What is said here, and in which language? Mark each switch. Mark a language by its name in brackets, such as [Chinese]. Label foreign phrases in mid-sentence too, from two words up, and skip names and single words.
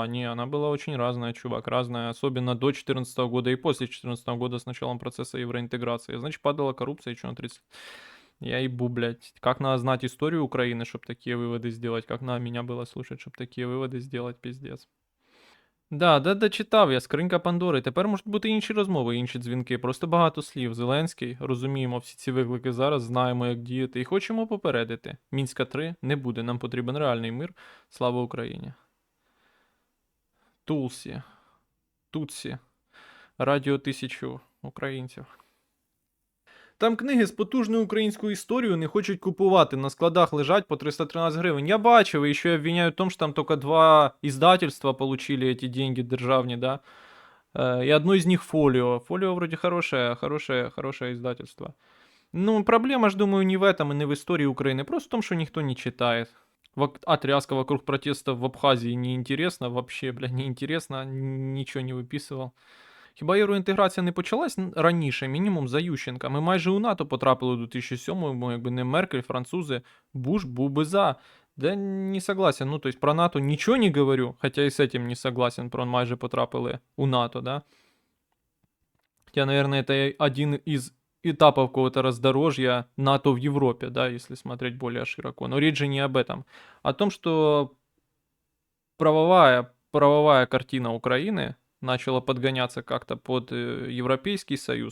[Russian] Не, она была очень разная, чувак, разная. Особенно до 2014 года и после 2014 года с началом процесса евроинтеграции. Значит, падала коррупция еще на 30. Я ебу, блядь. Как надо знать историю Украины, чтобы такие выводы сделать? Как надо меня было слушать, чтобы такие выводы сделать? Пиздец. Да, [Ukrainian] читав я. Скринька Пандори. Тепер можуть бути інші розмови, інші дзвінки. Просто багато слів. Зеленський. Розуміємо всі ці виклики зараз, знаємо, як діяти. І хочемо попередити. Мінська 3 не буде. Нам потрібен реальний мир. Слава Україні. Тулсі. Тутсі. Радіо 1000 українців. Там книги з потужною українською історією не хочуть купувати, на складах лежать по 313 гривень. Я бачив, і ще обвиняють в тому, що там тільки 2 [Russian] издательства получили эти деньги [Ukrainian] державні, да. [Russian] И одно из них Фолио. Фолио вроде хорошее издательство. Ну, проблема ж, думаю, не в этом и не в истории Украины, просто в том, что никто не читает. Отряска вокруг протестов в Абхазии неинтересно, вообще, бля, неинтересно, ничего не выписывал. [Ukrainian] Хіба євроінтеграція не почалась раніше, мінімум за Ющенка? Ми майже у НАТО потрапили у 2007-му, якби не Меркель, французи, Буш був би за. [Russian] Да не согласен, ну то есть про НАТО ничего не говорю, хотя и с этим не согласен, [Ukrainian] про майже потрапили у НАТО, [Russian] да? Хотя, наверное, это один из этапов какого-то раздорожья НАТО в Европе, да, если смотреть более широко. Но речь же не об этом. О том, что правовая картина Украины начала подгоняться как-то под Европейский Союз.